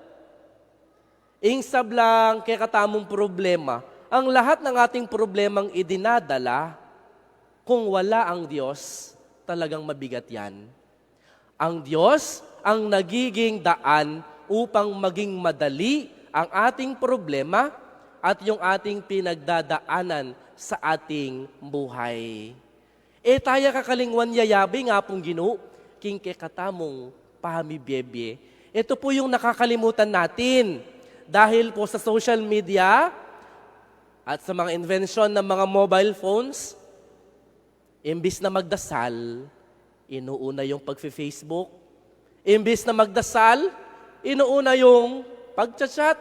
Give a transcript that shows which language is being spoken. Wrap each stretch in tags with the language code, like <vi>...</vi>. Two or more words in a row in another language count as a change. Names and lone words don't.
<pam>Ingsablang kay katamong problema,</pam> <tl>ang lahat ng ating problemang idinadala, kung wala ang Diyos, talagang mabigat yan. Ang Diyos ang nagiging daan upang maging madali ang ating problema at yung ating pinagdadaanan sa ating buhay.</tl> <pam>Tayo kakalingwan yayabi nga pong Ginoo, king kekatamong pamibiyebye.</pam> <tl>Ito po yung nakakalimutan natin dahil po sa</tl> <en>social media</en> <tl>at sa mga invention ng mga</tl> <en>mobile phones,</en> <tl>imbis na magdasal, inuuna yung pag-Facebook. Imbis na magdasal, inuuna yung pag-chat.</tl>